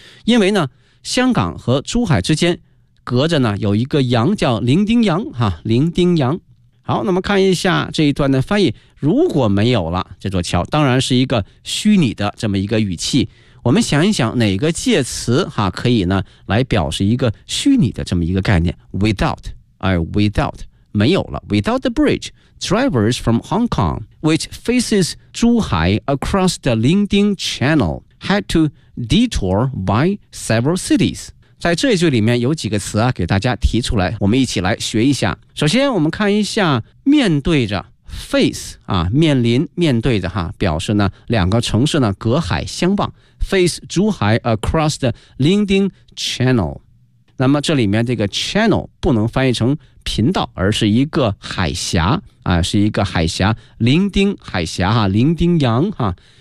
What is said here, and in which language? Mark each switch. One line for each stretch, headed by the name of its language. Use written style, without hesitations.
Chinese: 因为呢香港和珠海之间隔着呢有一个洋叫伶仃洋哈，伶仃洋。好，那么看一下这一段的翻译。如果没有了这座桥，当然是一个虚拟的这么一个语气。我们想一想哪个介词哈可以呢来表示一个虚拟的这么一个概念。 without， 而 without 没有了。
English: without the bridge drivers from Hong Kong which faces 珠海 across the Ling Ding Channel had to detour by several cities。
Chinese: 在这一句里面有几个词啊给大家提出来，我们一起来学一下。首先我们看一下面对着face 啊，面临面对着哈，表示呢两个城市呢隔海相望。
English: face 珠海 across the Ling Ding Channel，
Chinese: 那么这里面这个 channel 不能翻译成频道，而是一个海峡啊，是一个海峡，伶仃海峡哈，伶仃洋哈。